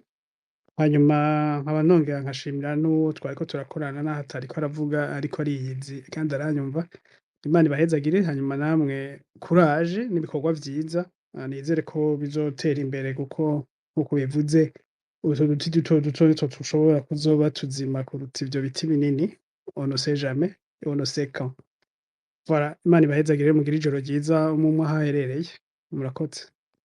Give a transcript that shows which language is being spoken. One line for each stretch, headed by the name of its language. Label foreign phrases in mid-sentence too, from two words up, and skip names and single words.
Rundi: Hanyuma nkaba nongera nkashimira n'uwo twariko turakorana n'aho atariko aravuga ariko ariyizi kandi aranyumva. Imana ibahezagire, hanyuma namwe courage n'ibikorwa vyiza. Nizere ko bizotera imbere kuko nk'uko bivuze utwo duti duto duto nitwo dushobora kuzoba tuzima kuruta ivyo biti binini.
French: On ne sait jamais et on ne sait quand. Voilà,
Rundi: Imana ibahezagire, mugire ijoro ryiza umwe aho aherereye. Murakoze.